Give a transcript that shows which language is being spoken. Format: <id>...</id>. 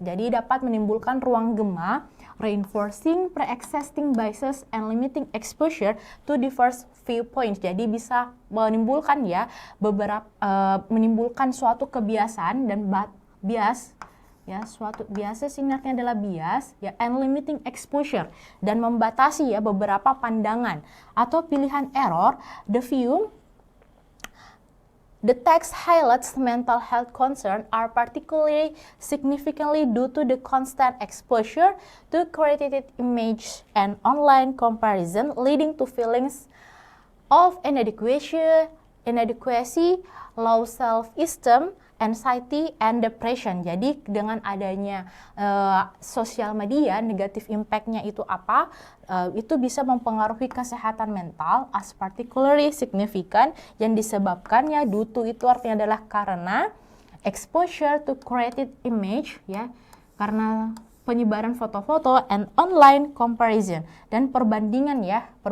<id>Jadi dapat menimbulkan ruang gema,</id> <en>reinforcing pre-existing biases and limiting exposure to diverse viewpoints.</en> <id>Jadi bisa menimbulkan ya menimbulkan suatu kebiasaan dan bias ya, suatu bias ini artinya adalah bias ya,</id> <en>and limiting exposure</en> <id>dan membatasi ya beberapa pandangan. Atau pilihan</id> <en>error, the text highlights mental health concern are particularly significantly due to the constant exposure to created image and online comparison, leading to feelings of inadequacy, inadequacy, low self-esteem, anxiety, and depression.</en> <id>Jadi dengan adanya sosial media, negatif impact-nya itu apa? Itu bisa mempengaruhi kesehatan mental</id> <en>as particularly significant,</en> <id>yang disebabkannya due to itu artinya adalah karena</id> <en>exposure to created image,</en> <id>ya, karena penyebaran foto-foto</id> <en>and online comparison</en> <id>dan perbandingan, ya,</id>